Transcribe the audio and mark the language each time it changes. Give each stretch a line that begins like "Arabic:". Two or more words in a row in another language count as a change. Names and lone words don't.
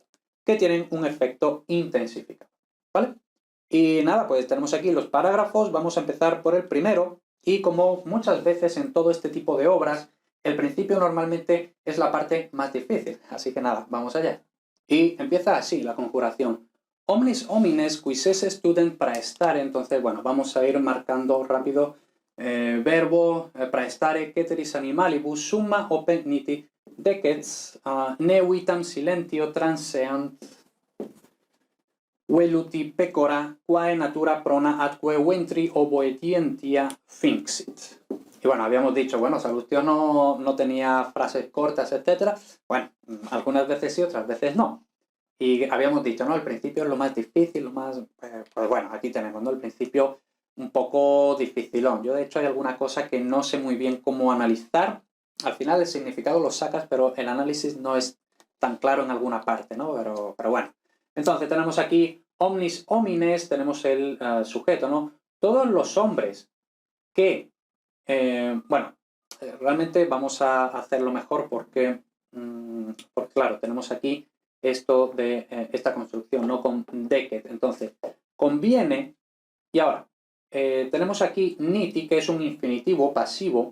Spanish: Que tienen un efecto intensificador, ¿vale? Y nada, pues tenemos aquí los parágrafos, vamos a empezar por el primero, y como muchas veces en todo este tipo de obras, el principio normalmente es la parte más difícil, así que nada, vamos allá. Y empieza así la conjuración.
Latin: Omnis homines qui sese student praestare.
Spanish: Entonces, bueno, vamos a ir marcando rápido verbo
Latin: praestare ceteris animalibus summa open niti decets ne vitam silentio transeant veluti pecora quae natura prona atque ventri obedientia finxit.
Spanish: Y bueno, habíamos dicho, bueno, Salustio no tenía frases cortas, etc. Bueno, algunas veces sí, otras veces no. Y habíamos dicho, ¿no? El principio es lo más difícil, lo más... pues bueno, aquí tenemos, ¿no? El principio un poco dificilón. Yo, de hecho, hay alguna cosa que no sé muy bien cómo analizar. Al final el significado lo sacas, pero el análisis no es tan claro en alguna parte, ¿no? Pero bueno. Entonces tenemos aquí
Latin: omnis homines,
Spanish: tenemos el sujeto, ¿no? Todos los hombres que... bueno, realmente vamos a hacerlo mejor porque claro, tenemos aquí esto de esta construcción, no con decet. Entonces, conviene, y ahora, tenemos aquí niti, que es un infinitivo pasivo.